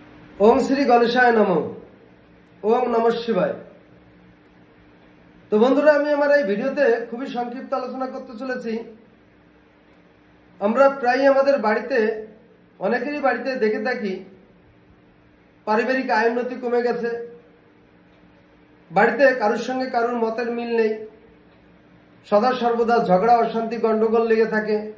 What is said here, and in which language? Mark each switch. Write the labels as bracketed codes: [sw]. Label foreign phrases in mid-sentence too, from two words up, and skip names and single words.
[sa] ओम श्री गणेशाय नमो। ओम नमः शिवाय। [bn] তো বন্ধুরা আমি আমার এই ভিডিওতে খুবই সংক্ষিপ্ত আলোচনা করতে চলেছি। আমরা প্রায় আমাদের বাড়িতে অনেকেরই বাড়িতে দেখে থাকি পারিবারিক আয় উন্নতি কমে গেছে, বাড়িতে কারোর সঙ্গে কারোর মতের মিল নেই, সদা সর্বদা ঝগড়া অশান্তি গন্ডগোল লেগে থাকে